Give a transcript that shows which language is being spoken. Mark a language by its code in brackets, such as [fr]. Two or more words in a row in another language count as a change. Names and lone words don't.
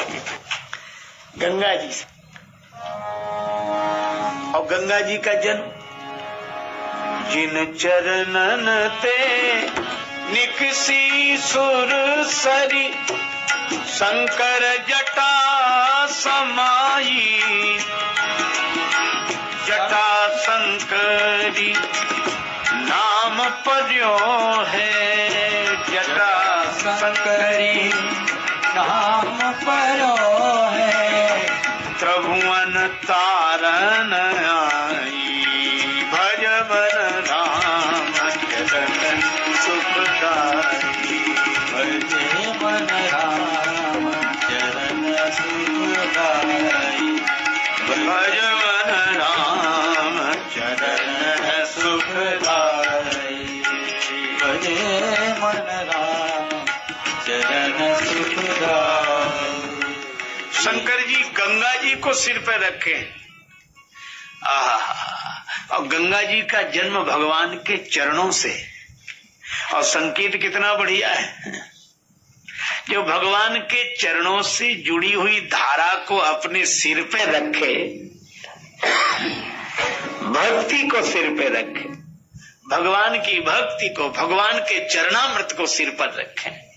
[hi] गंगा जी से, और गंगा जी का जन्म, जिन चरणन ते निकसी सुर सरी, शंकर जटा समाई, जटा शंकरी नाम पर्यो है, जटा शंकरी नाम पर्यो है, त्रिभुवन तारन आई, भजवन राम चरण सुखदाई, भजे मन राम चरण सुखदाई, भजवन राम चरण सुखदाई, भजे मन राम चरण सुखदाई। शंकर जी गंगा जी को सिर पर रखे। और गंगा जी का जन्म भगवान के चरणों से, और संकेत कितना बढ़िया है, जो भगवान के चरणों से जुड़ी हुई धारा को अपने सिर पे रखे, भक्ति को सिर पे रखे, भगवान की भक्ति को, भगवान के चरणामृत को सिर पर रखे।